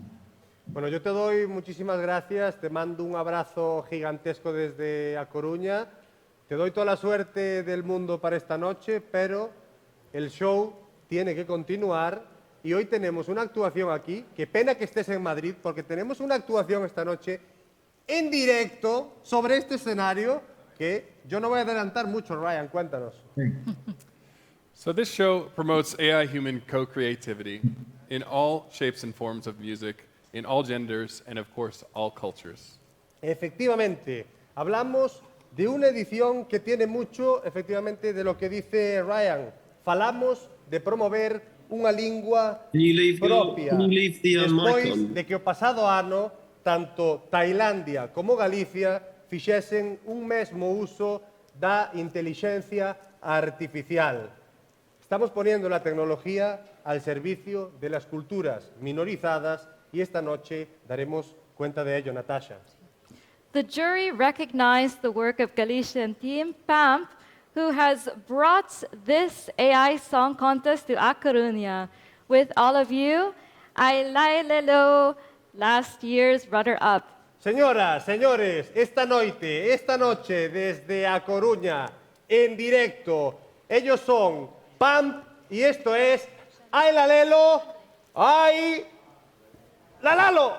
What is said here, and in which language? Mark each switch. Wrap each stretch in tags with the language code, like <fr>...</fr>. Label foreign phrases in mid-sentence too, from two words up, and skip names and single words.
<es>Bueno, yo te doy muchísimas gracias, te mando un abrazo gigantesco desde A Coruña, te doy toda la suerte del mundo para esta noche, pero el show tiene que continuar y hoy tenemos una actuación aquí. Qué pena que estés en Madrid porque tenemos una actuación esta noche en directo sobre este escenario que yo no voy a adelantar mucho. Ryan, cuéntanos.</es> <en>So this show promotes AI-human co-creativity in all shapes and forms of music, in all genders and of course all cultures.</en> <es>Efectivamente, hablamos de una edición que tiene mucho, efectivamente, de lo que dice Ryan.</es> <gl>Falamos de promover unha lingua propia. Despois de que o pasado ano, tanto Tailandia como Galicia fixesen un mesmo uso da inteligencia artificial.</gl> <es>Estamos poniendo la tecnología al servicio de las culturas minorizadas y esta noche daremos cuenta de ello, Natasha.</es> <en>The jury recognized the work of Galician team PAMP, who has brought this AI song contest to A Coruña. With all of you, Ailelelo, last year's runner-up.</en> <es>Señoras, señores, esta noche desde A Coruña, en directo, ellos son PAMP y esto es Ailalelo, Ay Lalalo.</es>